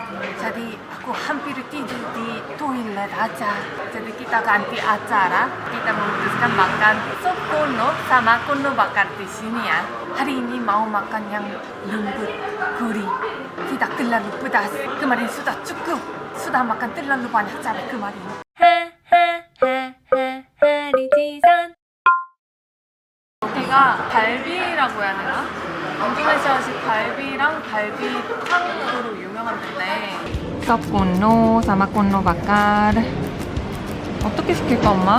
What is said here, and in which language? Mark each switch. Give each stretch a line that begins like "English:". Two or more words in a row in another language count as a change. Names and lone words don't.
Indonesian: Jadi aku hampir tidur di toilet aja. Jadi kita ganti acara. Kita memutuskan makan sup kuno sama kuno bakar di sini ya. Hari ini mau makan yang lembut, gurih, tidak terlalu pedas. Kemarin sudah cukup. Sudah makan terlalu banyak cabai kemarin.
Korean: 여기가 갈비라고 해야 되나? 인도네시아식 갈비랑 갈비탕으로 유명한 데인데
Indonesian: sup konro, sama konro bakar
Korean: 어떻게 시킬까 엄마?